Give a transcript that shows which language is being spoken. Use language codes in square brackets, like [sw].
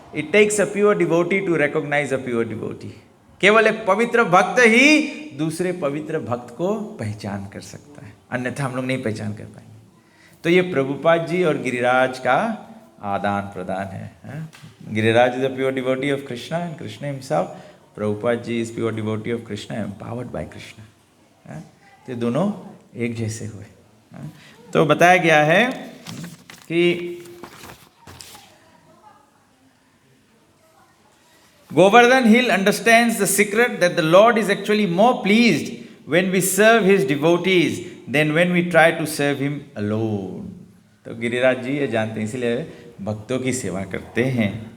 [en] It takes a pure devotee to recognise a pure devotee. [hi] केवल एक पवित्र भक्त ही दूसरे पवित्र भक्त को पहचान कर सकता है, अन्यथा हम लोग नहीं पहचान कर पाएंगे। तो ये प्रभुपाद जी और गिरिराज का आदान प्रदान है। [en] Giriraj is a pure devotee of Krishna and Krishna himself, Prabhupada ji is pure devotee of Krishna empowered by Krishna. [hi] तो दोनों एक जैसे हुए। तो बताया गया है कि [en] Govardhan Hill understands the secret that the Lord is actually more pleased when we serve his devotees than when we try to serve him alone. [hi] तो गिरिराज जी ये जानते हैं, इसलिए भक्तों की सेवा करते हैं।